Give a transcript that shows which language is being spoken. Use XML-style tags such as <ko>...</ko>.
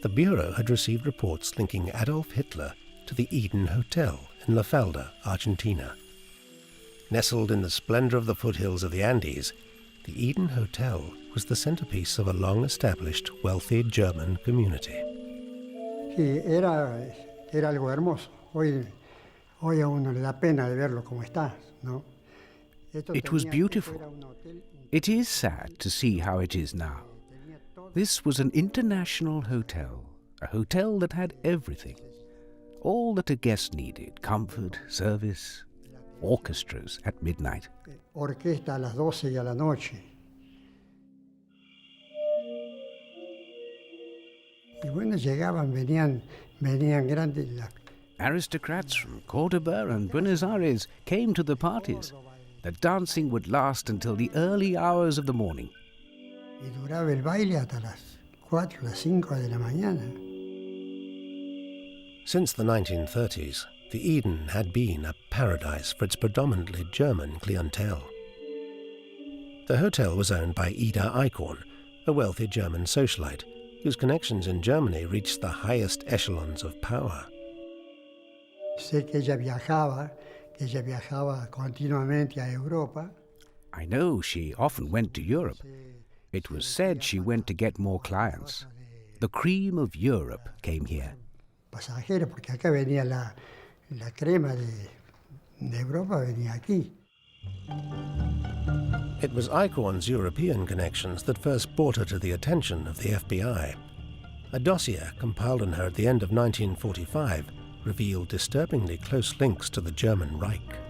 <en>The Bureau had received reports linking Adolf Hitler to the Eden Hotel in La Falda, Argentina. Nestled in the splendor of the foothills of the Andes, the Eden Hotel was the centerpiece of a long-established, wealthy German community.</en> <es>Sí, era algo hermoso. Hoy a uno le da pena de verlo como está, ¿no?</es> <en>It was beautiful. It is sad to see how it is now. This was an international hotel, a hotel that had everything. All that a guest needed: comfort, service, orchestras at midnight.</en> <es>Orquesta a las 12 y a la noche. Y bueno, llegaban, venían grandes.</es> <en>Aristocrats from Cordoba and Buenos Aires came to the parties. The dancing would last until the early hours of the morning.</en> <es>Y duraba el baile hasta las 4, las 5 de la mañana.</es> <en>Since the 1930s, the Eden had been a paradise for its predominantly German clientele. The hotel was owned by Ida Eichhorn, a wealthy German socialite, whose connections in Germany reached the highest echelons of power.</en> <es>Sé que ella viajaba continuamente a Europa.</es> <en>I know she often went to Europe. It was said she went to get more clients. The cream of Europe came here.</en> <es>Pasajeros, porque acá venía la crema de Europa, venía aquí.</es> <en>It was Eichhorn's European connections that first brought her to the attention of the FBI. A dossier compiled on her at the end of 1945 revealed disturbingly close links to the German Reich.</en>